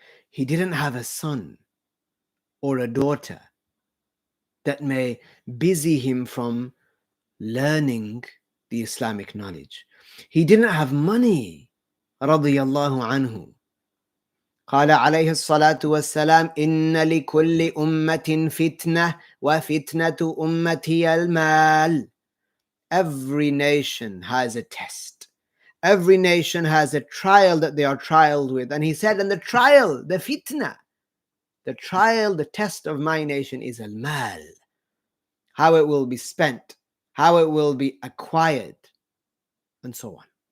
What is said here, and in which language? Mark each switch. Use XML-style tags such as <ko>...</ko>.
<en>He didn't have a son or a daughter that may busy him from learning the Islamic knowledge. He didn't have money, radiyallahu anhu.</en> <ar>قال عليه الصلاة والسلام إن لكل أمة فتنة وفتنة أمتي المال.</ar> <en>Every nation has a test. Every nation has a trial that they are trialed with. And he said, and the trial, the fitna, the trial, the test of my nation is al-mal. How it will be spent, how it will be acquired, and so on.</en>